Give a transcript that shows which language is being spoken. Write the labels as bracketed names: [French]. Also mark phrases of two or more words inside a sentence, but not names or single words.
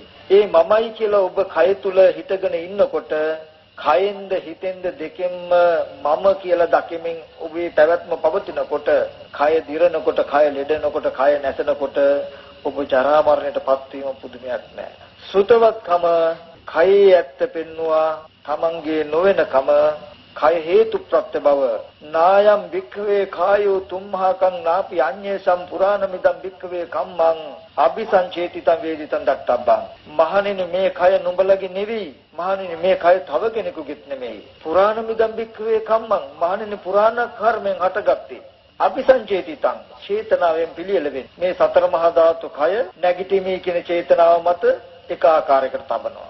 [Sinhala] ඒ මමයි කියලා ඔබ කය තුල හිටගෙන ඉන්නකොට කයෙන්ද හිතෙන්ද දෙකෙන්ම මම කියලා දකිමින් ඔබේ පැවැත්ම පවතිනකොට කය දිරනකොට කය ලෙඩනකොට කය නැසෙනකොට ඔබ ජරා මරණයටපත් වීම පුදුමයක් නෑ. සුතවත්කම කයේ ඇත්ත පෙන්නවා තමන්ගේ නොවනකම කය හේතු ප්‍රත්‍ය බව [Pali] නායම් වික්ඛවේ කායෝ තුම්හාකං නාපි අඤ්ඤේ සම්පුරාණමිදම් වික්ඛවේ කම්මං අபிසංචේතිතං වේදිතං දක්තබ්බං. [Sinhala] මහණෙනි මේ කය නුඹලගේ නෙවෙයි. මහණෙනි මේ කය තව කෙනෙකුගේත් නෙමෙයි. [Pali] පුරාණමිදම් වික්ඛවේ කම්මං. [Sinhala] මහණෙනි පුරාණ කර්මෙන් හටගත්තේ. අபிසංචේතිතං චේතනාවෙන් පිළියෙල වෙන්නේ. මේ සතර මහා ධාතු කය නැගිටීමේ කියන චේතනාව මත එක ආකාරයකට තබනවා.